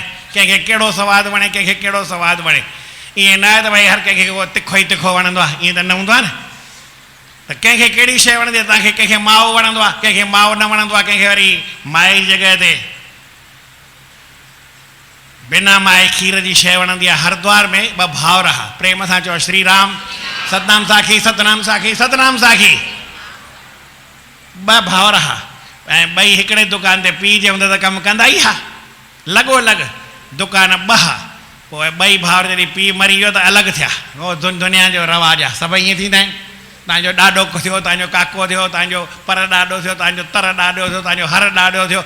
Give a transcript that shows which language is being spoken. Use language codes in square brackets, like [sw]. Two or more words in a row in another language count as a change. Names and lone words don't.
[sd] कंहिंखे कहिड़ो सवादु वणे, कंहिंखे कहिड़ो सवादु वणे। ईअं न आहे त भई हर कंहिंखे उहो तिखो ई तिखो वणंदो आहे, ईअं त न हूंदो आहे न। त कंहिंखे कहिड़ी शइ वणंदी आहे? तव्हांखे कंहिंखे माओ वणंदो आहे, कंहिंखे माओ न वणंदो आहे, कंहिंखे वरी माए जी जॻह ते बिना माए खीर जी शइ वणंदी आहे। हरिद्वार में 2 भाउर हुआ, प्रेम सां चओ श्री राम। सतनाम साखी, सतनाम साखी, सतनाम साखी। 2 भाउर हुआ, ऐं ॿई हिकिड़े दुकान ते पीउ जे हूंदे त कमु कंदा ई हुआ, लॻोलॻ दुकान 2 हुआ। पोइ 2 भाउर जॾहिं पीउ मरी वियो त अलॻि थिया। उहो दुनिया जो रवाजु आहे, सभई ईअं थींदा आहिनि। तव्हांजो ॾाॾो थियो, तव्हांजो काको थियो, तव्हांजो पर ॾाॾो थियो, तव्हांजो तर ॾाॾो थियो, तव्हांजो हर ॾाॾो थियो।